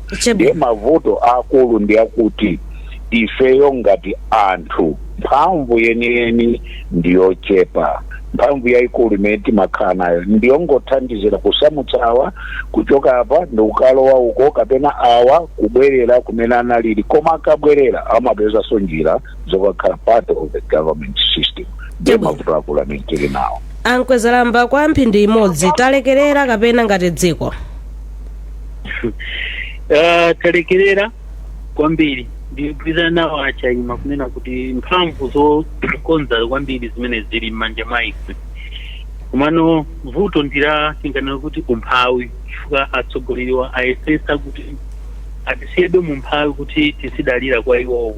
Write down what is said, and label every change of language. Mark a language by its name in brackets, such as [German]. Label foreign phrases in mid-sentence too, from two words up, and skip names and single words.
[Nyanja] ndiye mavuto akulu ndi akuti ifeyo ngati anthu mphamvu yeniyeni ndiyochepa. mphamvu yayikulu imene timakhala nayo ndiyongothandizira kusamutsa awa kuchoka apa ndikukalowa uko, kapena awa kubwerera kumene analili, koma akabwerera amapezanso njira zokakhala [English] part of the government system. [Nyanja] ndiye mavuto akulu amene tili nawo. ankwezalamba kwa mphindi imodzi talekerera kapena ngati dziko talekerera kwambiri. ndikugwirizana nawo achayima kunena kuti mphamvu zokonza kwambiri zimene zili m'manja mwa ife, komano vuto ndira tinganena kuti umphawi, chifukwa atsogoleriwa ayesesa kuti atisiyebe mu mphawi kuti tisidalira kwa iwowo.